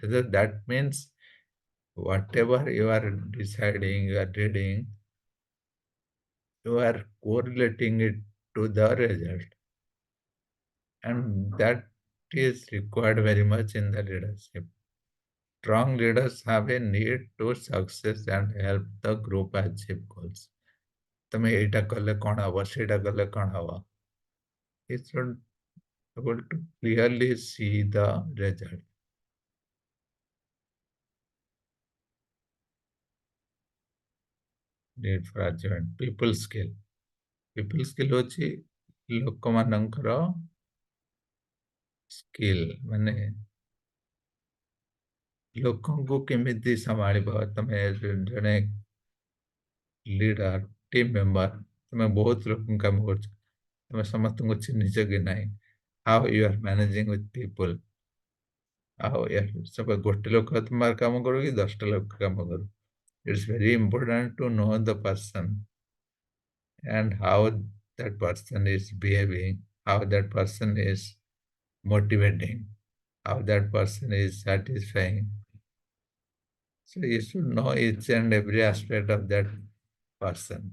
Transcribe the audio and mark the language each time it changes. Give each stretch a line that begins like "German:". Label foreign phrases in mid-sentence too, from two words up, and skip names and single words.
English: So that means whatever you are deciding, you are reading, you are correlating it to the result. And that is required very much in the leadership. Strong leaders have a need to success and help the group achieve goals.
Odia: ତମେ ଏଇଟା କଲେ କ'ଣ ହବ, ସେଇଟା କଲେ କ'ଣ ହବ.
English: It should be able to clearly see the result. Need for achievement. People skill. People skill
Odia: ହେଉଛି ଲୋକମାନଙ୍କର ସ୍କିଲ୍, ମାନେ ଲୋକଙ୍କୁ କେମିତି ସମ୍ଭାଳିବ. ତମେ ଜଣେ ଲିଡର,
English: team member,
Odia: ତମେ ବହୁତ ଲୋକଙ୍କ କାମ କରୁଛ, ତମେ ସମସ୍ତଙ୍କୁ ଚିହ୍ନିଛ କି ନାହିଁ,
English: how you are managing with people,
Odia: ଆଉ ସବୁ ଗୋଟେ ଲୋକ ତୁମର କାମ କରୁ କି 10ଟା ଲୋକ କାମ କରୁ.
English: It's very important to know the person and how that person is behaving, how that person is motivating, how that person is satisfying. So you should know each and every aspect of that person.